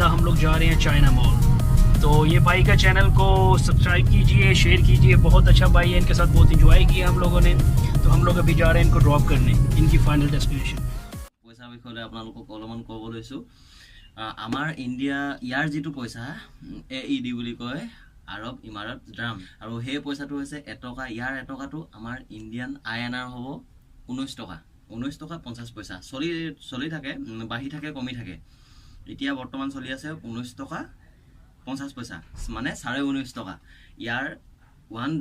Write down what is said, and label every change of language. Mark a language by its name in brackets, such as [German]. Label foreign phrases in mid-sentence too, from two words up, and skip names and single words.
[Hindi] हम लोग जा रहे हैं चाइना मॉल तो ये भाई का चैनल को सब्सक्राइब कीजिए शेयर कीजिए बहुत अच्छा भाई है इनके साथ बहुत एंजॉय किया हम लोगों ने तो हम लोग अभी जा रहे हैं इनको ड्रॉप करने इनकी [English] final destination [Assamese] পইচা বিষয়লৈ আপোনালোকক অলপমান ক'ব লৈছোঁ আমাৰ ইণ্ডিয়া ইয়াৰ যিটো পইচা AED বুলি কয় আৰব ইমাৰত ড্ৰাম আৰু সেই পইচাটো হৈছে 1 টকা ইয়াৰ 1 টকাটো আমাৰ ইণ্ডিয়ান INR হ'ব 19 টকা 19 টকা 50 পইচা চলি থাকে বাঢ়ি থাকে কমি থাকে এতিয়া বৰ্তমান চলি আছে 19 টকা 50 পইচা মানে 19.5 টকা ইয়াৰ 1